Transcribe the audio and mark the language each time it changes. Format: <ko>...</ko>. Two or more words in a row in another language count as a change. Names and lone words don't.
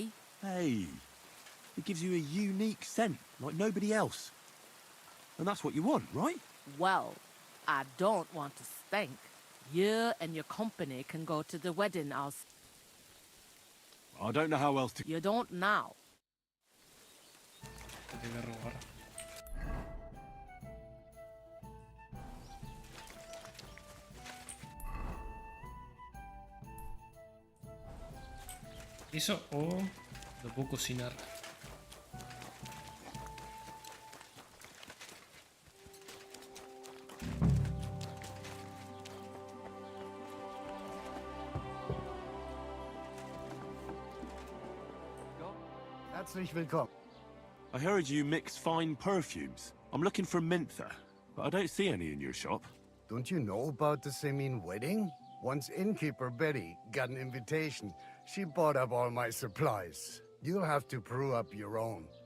<en>Hey, it gives you a unique scent, like nobody else. And that's what you want, right? Well, I don't want to stink. You and your company can go to the wedding. I don't know how else to... You don't now.</en> <es>Eso o lo puedo cocinar.</es> <de>Herzlich willkommen.</de> <en>I heard you mix fine perfumes. I'm looking for Mintha, but I don't see any in your shop. Don't you know about the Semin wedding? Once innkeeper Betty got an invitation, she bought up all my supplies. You'll have to brew up your own.</en>